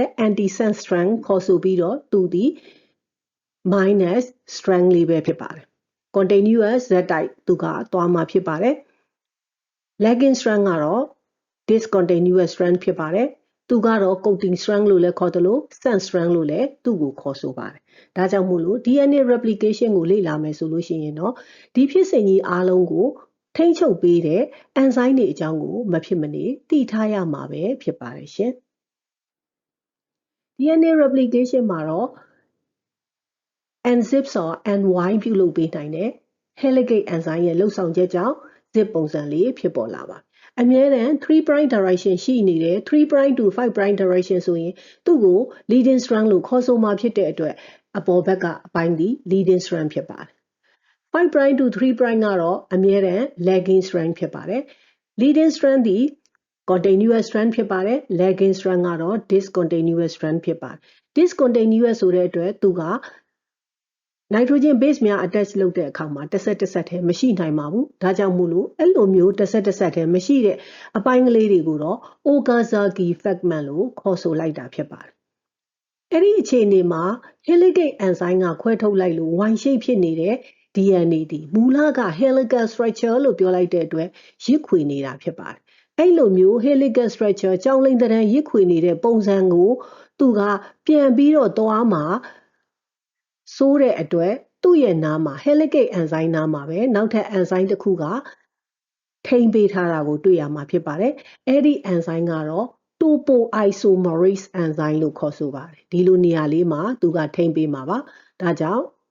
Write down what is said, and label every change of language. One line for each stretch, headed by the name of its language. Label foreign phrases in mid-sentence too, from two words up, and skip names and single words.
English: anti-sense strand
Burmese: ခေါ်ဆိုပြီးတော့သူဒီ
English: minus strand
Burmese: လေးပဲဖြစ်ပါတယ်
English: continuous z type
Burmese: သူကသွားမှာဖြစ်ပါတယ်
English: lagging strand
Burmese: ကတော့
English: discontinuous strand
Burmese: ဖြစ်ပါတယ်သူကတော့
English: coating strand
Burmese: လို့လည်းခေါ်တယ်လို့
English: sense strand
Burmese: လို့လည်းသူ့ကိုခေါ်ဆိုပါတယ်ဒါကြောင့်မို့လို့
English: DNA replication
Burmese: ကိုလေ့လာမယ်ဆိုလို့ရှိရင်တော့ဒီဖြစ်စဉ်ကြီးအားလုံးကိုထိန်းချုပ်ပေးတဲ့ enzyme တွေအကြောင်းကိုမဖြစ်မနေသိထားရမှာပဲဖြစ်ပါတယ်ရှင်
English: DNA replication
Burmese: မှာတော့
English: enzymes or ny
Burmese: ပြုလုပ်ပေးနိုင်တဲ့
English: helicase enzyme
Burmese: ရဲ့လှုပ်ဆောင်ချက်ကြောင့် zip ပုံစံလေးဖြစ်ပေါ်လာပါအမြဲတမ်း
English: 3' direction
Burmese: ရှိနေတဲ့
English: 3' to 5' direction
Burmese: ဆိုရင်သူ့ကို
English: leading strand
Burmese: လို့ခေါ်ဆိုမှာဖြစ်တဲ့အတွက်အပေါ်ဘက်ကအပိုင်းဒီ
English: leading strand
Burmese: ဖြစ်ပါတယ်
English: 5' to 3'
Burmese: ကတော့အမြဲတမ်း
English: lagging strand
Burmese: ဖြစ်ပါတယ်
English: leading strand
Burmese: ဒီ
English: continuous strand
Burmese: ဖြစ်ပါတယ်
English: lagging strand
Burmese: ကတော့
English: discontinuous strand
Burmese: ဖြစ်ပါတယ် discontinuous ဆိုတဲ့အတွက်သူက
English: nitrogen base
Burmese: များ attach လုပ်တဲ့အခါမှာတစ်ဆက်တ ည်းမရှိနိုင်ပါဘူးဒါကြောင့်မို့လို့အဲ့လိုမျိုးတစ်ဆက်တည်းမရှိတဲ့အပိုင်းကလေးတွေကိုတော့
English: Okazaki fragment
Burmese: လို့ခေါ်ဆိုလိုက်တာဖြစ်ပါတယ်အဲ့ဒီအခြေ အနေမှာ
English: helicase enzyme
Burmese: ကခွဲထုတ်လိုက်လို့
English: Y shape
Burmese: ဖြစ်နေတဲ့ DNA ဒီမူလက
English: helical structure
Burmese: လို့ပြောလိုက်တဲ့ အတွက်ရစ်ခွေနေတာဖြစ်ပါတယ်အဲ့လိုမျိုး
English: helical structure
Burmese: ကြောင်းလိမ့်တဲ့ရစ်ခွေနေတဲ့ပုံစံကိုသူကပြန်ပြီးတော့သွားမှာဆိုးတဲ့အတွက်သူ့ရဲ့နားမှာ
English: helicase enzyme
Burmese: နားမှာပဲနောက်ထပ် enzyme တစ်ခုကထိန်းပေးထားတာကိုတွေ့ရမှာဖြစ်ပါတယ်အဲ့ဒီ enzyme ကတော့
English: topoisomerase enzyme
Burmese: လို့ခေါ်ဆိုပါတယ်ဒီလိုနေရာလေးမှာသူကထိန်းပေးမှာပါဒါကြောင့်